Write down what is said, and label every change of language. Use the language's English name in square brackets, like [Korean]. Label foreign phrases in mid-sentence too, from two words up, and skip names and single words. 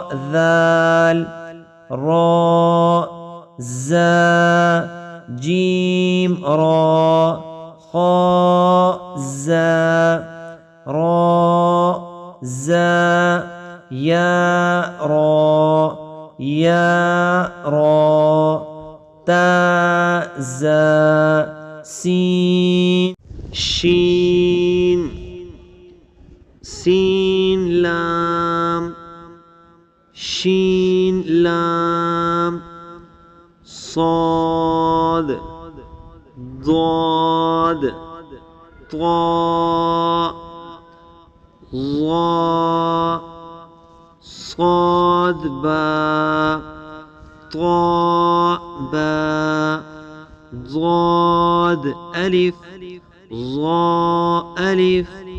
[Arabic] ذال راء زا جيم راء خاء زا راء زا يا راء يا راء تا زا سين شين سين لام شين لام صاد ضاد طاء ظاء صاد باء طاء باء ضاد ألف ظاء ألف